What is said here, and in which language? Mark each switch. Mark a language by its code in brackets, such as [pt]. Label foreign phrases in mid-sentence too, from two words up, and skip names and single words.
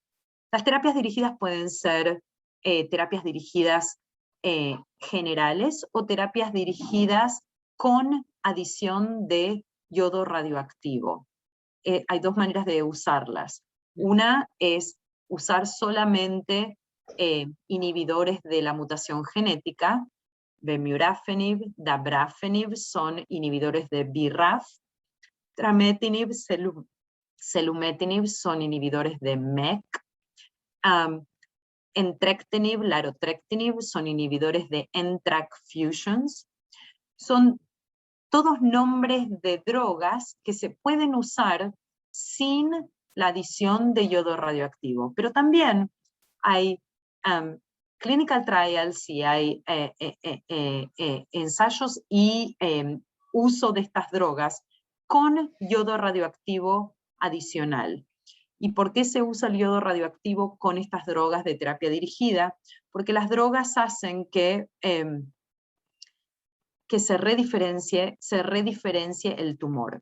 [es] Las terapias dirigidas pueden ser terapias dirigidas generales o terapias dirigidas con adición de yodo radioactivo. Hay 2 maneras de usarlas. Una es usar solamente inhibidores de la mutación genética. Bemurafenib, dabrafenib son inhibidores de BRAF. Trametinib, selumetinib son inhibidores de MEK. Entrectinib, larotrectinib son inhibidores de NTRK fusions. Son todos nombres de drogas que se pueden usar sin la adición de yodo radioactivo. Pero también hay [en] clinical trials [es] y hay ensayos y uso de estas drogas con yodo radioactivo adicional. ¿Y por qué se usa el yodo radioactivo con estas drogas de terapia dirigida? Porque las drogas hacen que se rediferencie el tumor.